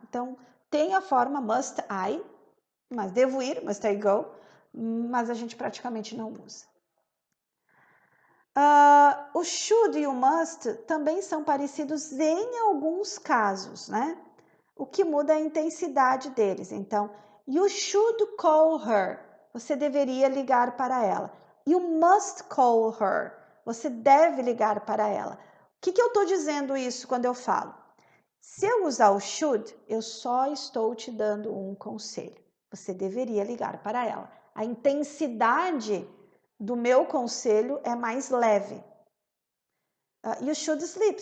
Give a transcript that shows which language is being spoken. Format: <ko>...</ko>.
<pt>Então, tem a forma must I, mas devo ir,</pt> <en>must I go,</en> <pt>mas a gente praticamente não usa. O should e o must também são parecidos em alguns casos, né? O que muda é a intensidade deles.</pt> <en>Então, you should call her.</en> <pt>Você deveria ligar para ela.</pt> <en>You must call her.</en> <pt>Você deve ligar para ela. O que eu estou dizendo isso quando eu falo? Se eu usar o should, eu só estou te dando um conselho. Você deveria ligar para ela. A intensidade do meu conselho é mais leve.</pt> <en>You should sleep.</en>